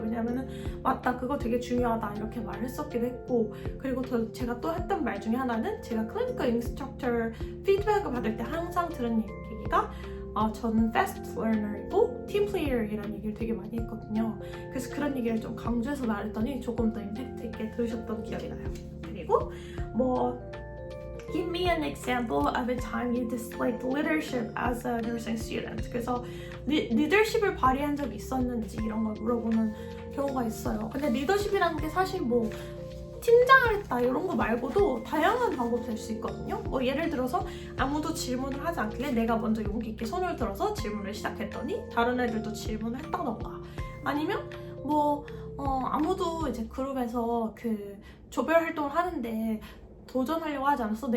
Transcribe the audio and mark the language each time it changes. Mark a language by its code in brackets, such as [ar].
[ko] 왜냐면은 맞다 그거 되게 중요하다 이렇게 말을 했었기도 했고 그리고 제가 또 했던 말 중에 하나는 제가 클리니컬 인스트럭터 피드백을 받을 때 항상 들은 얘기가 저는 fast learner이고 team player이라는 얘기를 되게 많이 했거든요. 그래서 그런 얘기를 좀 강조해서 말했더니 조금 더 임팩트 있게 들으셨던 기억이 나요. [en] 그리고 Give me an example of a time you displayed leadership as a nursing student. [ko] 그래서 리더십을 발휘한 적이 있었는지 이런 걸 물어보는 경우가 있어요. 근데 리더십이라는 게 사실 팀장을 했다 이런 거 말고도 다양한 방법이 될 수 있거든요. 예를 들어서 아무도 질문을 하지 않길래 내가 먼저 용기 있게 손을 들어서 질문을 시작했더니 다른 애들도 질문을 했다던가 아니면 아무도 이제 그룹에서 그 조별 활동을 하는데 도전하려고 하지 않았어.